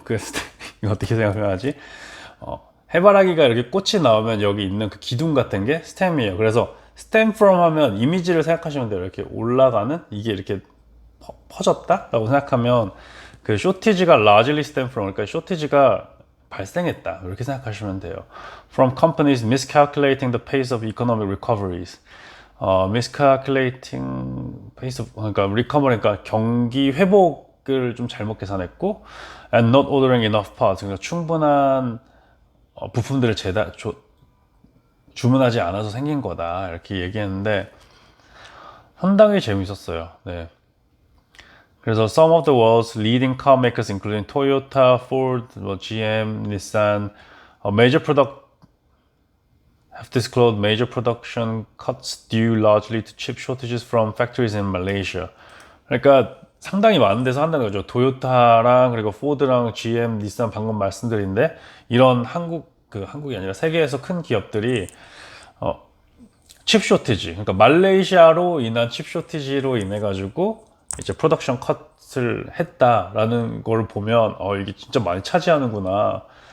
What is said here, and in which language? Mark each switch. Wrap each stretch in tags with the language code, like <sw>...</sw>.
<ko>그 스템 이거 어떻게 생각하지? 해바라기가 이렇게 꽃이 나오면 여기 있는 그 기둥 같은 게 스템이에요. 그래서 stem from 하면 이미지를 생각하시면 돼요. 이렇게 올라가는, 이게 이렇게 퍼졌다 라고 생각하면, 그 쇼티지가</ko> <en>largely stem from,</en> <ko>그러니까 쇼티지가 발생했다 이렇게 생각하시면 돼요.</ko> <en>From companies miscalculating the pace of economic recoveries. miscalculating pace of,</en> <ko>그러니까 recovery, 그러니까 경기 회복을 좀 잘못 계산했고,</ko> <en>and not ordering enough parts,</en> <ko>그러니까 충분한 부품들을 주문하지 않아서 생긴 거다 이렇게 얘기했는데, 상당히 재밌었어요. 네. 그래서</ko> <en>some of the world's leading car makers, including Toyota, Ford, GM, Nissan, major product have disclosed major production cuts due largely to chip shortages from factories in Malaysia.</en> <ko>그러니까 상당히 많은 데서 한다는 거죠. 토요타랑 그리고 포드랑 GM, 닛산 방금 말씀드린데 이런 한국이 아니라 세계에서 큰 기업들이 칩 쇼티지, 그러니까 말레이시아로 인한 칩 쇼티지로 인해 가지고 이제 프로덕션 컷을 했다라는 걸 보면 이게 진짜 많이 차지하는구나.</ko>